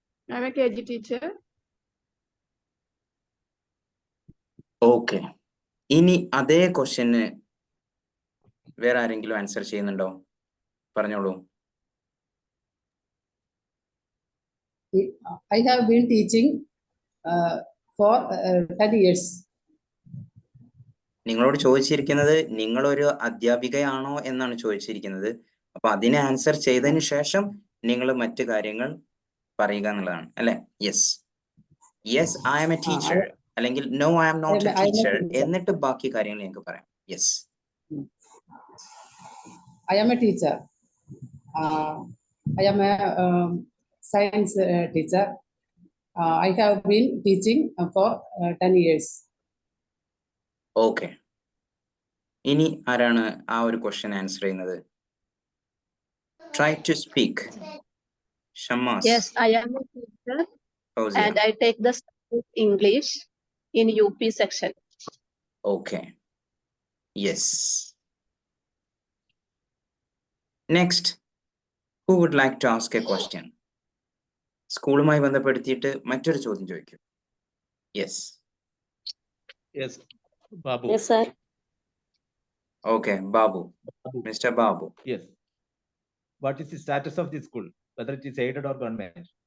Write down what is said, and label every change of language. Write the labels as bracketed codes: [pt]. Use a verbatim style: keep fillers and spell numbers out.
[en] I am a K G teacher. [ml] Okay, ഇനി അതേ ക്വസ്റ്റ്യന് വേറെ ആരെങ്കിലും ആൻസർ ചെയ്യുന്നുണ്ടോ? പറഞ്ഞോളൂ. [en] I have been teaching uh, for uh, ten years. [ml] നിങ്ങളോട് ചോദിച്ചിരിക്കുന്നത് നിങ്ങളൊരു അധ്യാപികയാണോ എന്നാണ് ചോദിച്ചിരിക്കുന്നത്. അപ്പൊ അതിനെ ആൻസർ ചെയ്തതിന് ശേഷം നിങ്ങൾ മറ്റു കാര്യങ്ങൾ പറയുക എന്നുള്ളതാണ്, അല്ലെ? [en] yes yes I am a teacher [ml] അല്ലെങ്കിൽ [en] No I am not a I am a teacher teacher. [ml] എന്നിട്ട് ബാക്കി കാര്യങ്ങൾ ഞങ്ങൾക്ക് പറയാം. [en] Yes I am a teacher. Uh, I am a um, science uh, teacher. Uh, I have been teaching uh, for uh, ten years. [ml] Okay, ഇനി ആരാണ് ആ ഒരു question answer ചെയ്യുന്നത്? [en] Try to speak. Shammas. Yes, I am a teacher Fauzia. and I take the subject English in U P section. Okay. Yes. Next, who would like to ask a question? [ml] സ്കൂളുമായി ബന്ധപ്പെടുത്തിയിട്ട് മറ്റൊരു ചോദ്യം ചോദിക്കും. [en] Yes. Yes, Babu. Yes, sir. Okay, Babu. Babu. Mister Babu. Yes. What is the status of the school? Whether it is aided or government?